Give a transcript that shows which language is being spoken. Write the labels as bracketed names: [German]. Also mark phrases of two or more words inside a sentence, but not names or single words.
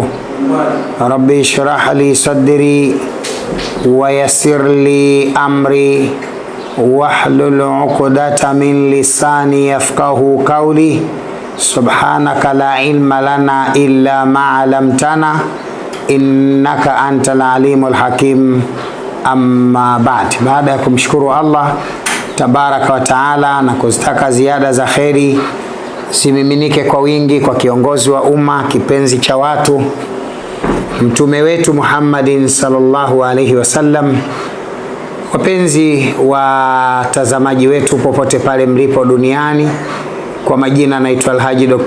[Arabic] ربي اشرح لي صدري ويسر لي أمري واحلل عقدة من لساني يفقه قولي. سبحانك لا علم لنا إلا ما علمتنا إنك أنت العليم الحكيم. أما بعد. [Swahili] Baada ya kumshukuru Allah [Arabic] تبارك وتعالى [Swahili] na kuzitaka ziada za kheri simiminike kwa wingi kwa kiongozi wa umma, kipenzi cha watu, mtume wetu Muhammadin [Arabic] صلى الله عليه وسلم. [Swahili] Wapenzi watazamaji wetu popote pale mlipo duniani, kwa majina naitwa Alhaji Dr.